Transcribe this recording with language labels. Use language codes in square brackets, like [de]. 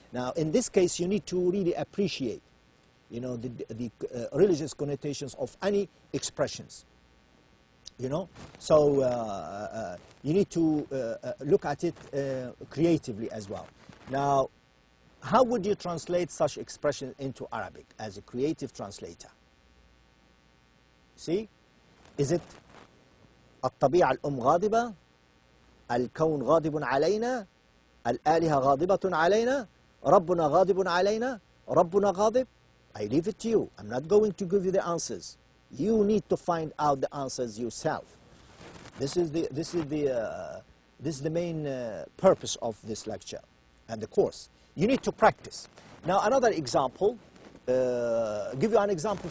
[en] Now, in this case, you need to really appreciate, you know, the religious connotations of any expressions. You know, so you need to look at it creatively as well. Now, how would you translate such expressions into Arabic as a creative translator? See, is it [ar] الطبيعة الأم غاضبة، الكون غاضب علينا، الآلهة غاضبة علينا، ربنا غاضب علينا، ربنا غاضب? [en] I leave it to you. I'm not going to give you the answers. You need to find out the answers yourself. This is the main purpose of this lecture and the course. You need to practice. Now, another example. Give you an example.